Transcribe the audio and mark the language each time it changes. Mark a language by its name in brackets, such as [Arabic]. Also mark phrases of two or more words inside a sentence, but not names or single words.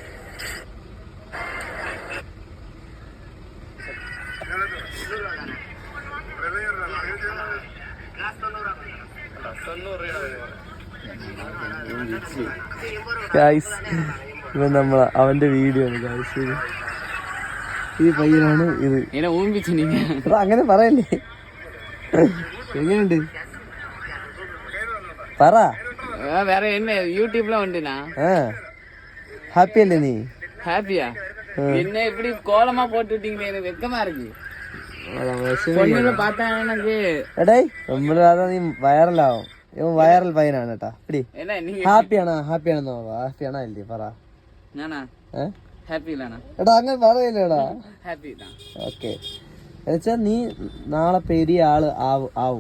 [Malayalam] ഗായ്സ്, ഇവൻ അവന്റെ വീഡിയോ ആണ് ഗായ്സ്. ഈ പയ്യനാണ് ഇത്. ഇങ്ങനെ ഊമ്പിച്ചു നീ അങ്ങനെ പറയല്ലേ. എങ്ങനെയുണ്ട് പറ. വേറെ എന്നെ യൂട്യൂബ്ல ഉണ്ടുനാ. ഹാപ്പി അല്ലേ നീ? [Tamil] ഹാപ്പിயா? என்ன இப்படி கோலமா போட்டு விட்டீங்களே, எனக்கு வெக்கமா இருக்கு. பொண்ணுங்க பார்த்தா எனக்கு [Malayalam] നമ്മള് നീ വൈറലാവും. ഇവൻ വൈറൽ പയ്യനാണ് കേട്ടാ. ഹാപ്പിയാണോ? ഹാപ്പിയാണോ ഇല്ലേ പറ. ഞാനാ ഹാപ്പി ഇല്ലാണോ? എടാ അങ്ങനെ പറയില്ലേടാ. [Tamil] ഹാപ്പി தான். [Malayalam] ഓക്കെ, എന്നുവെച്ചാ നീ നാളെ പെരിയ ആള് ആവും.